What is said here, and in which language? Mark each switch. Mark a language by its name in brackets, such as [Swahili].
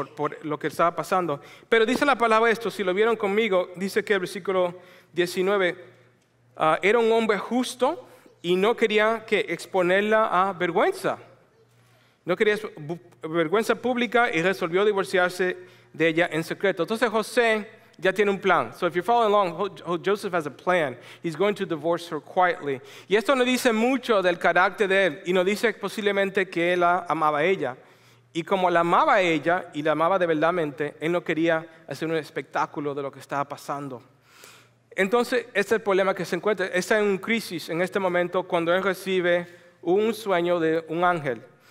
[Spanish] Por lo que estaba pasando. Pero dice la palabra esto, si lo vieron conmigo, dice que el versículo 19, era un hombre justo y no quería que exponerla a vergüenza. No quería vergüenza pública y resolvió divorciarse de ella en secreto. Entonces José ya tiene un plan. [English] So if you're following along, Joseph has a plan. He's going to divorce her quietly. [Spanish] Y esto nos dice mucho del carácter de él y nos dice posiblemente que él la amaba a ella. Y como la amaba a ella y la amaba de verdadmente, él no quería hacer un espectáculo de lo que estaba pasando. Entonces, este es el problema que se encuentra. Está en una crisis en este momento cuando él recibe un sueño de un ángel.